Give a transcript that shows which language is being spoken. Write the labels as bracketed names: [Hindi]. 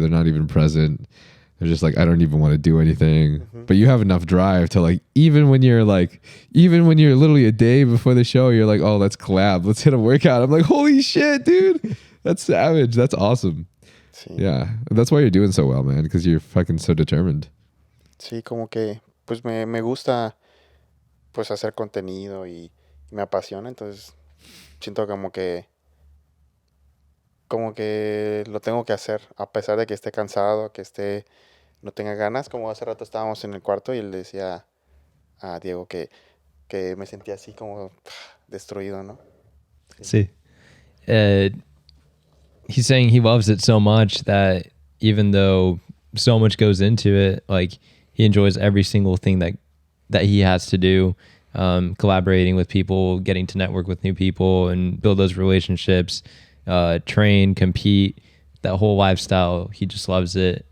[English] They're not even present. They're just like, I don't even want to do anything. Mm-hmm. But you have enough drive to like, even when you're literally a day before the show, you're like, oh, let's collab. Let's hit a workout. I'm like, holy shit, dude. That's savage. That's awesome. Sí. Yeah. That's why you're doing so well, man, because you're fucking so determined. [Spanish] Sí, como que pues me gusta pues hacer contenido y me apasiona, entonces siento como que lo tengo que hacer a pesar de que esté cansado, que no tenga ganas. Como hace rato estábamos en el cuarto y le decía a Diego que me sentía así como destruido, ¿no? Sí. [English] He's saying he loves it so much that even though so much goes into it, like he enjoys every single thing that he has to do. Collaborating with people, getting to network with new people and build those relationships, train, compete, that whole lifestyle. He just loves it.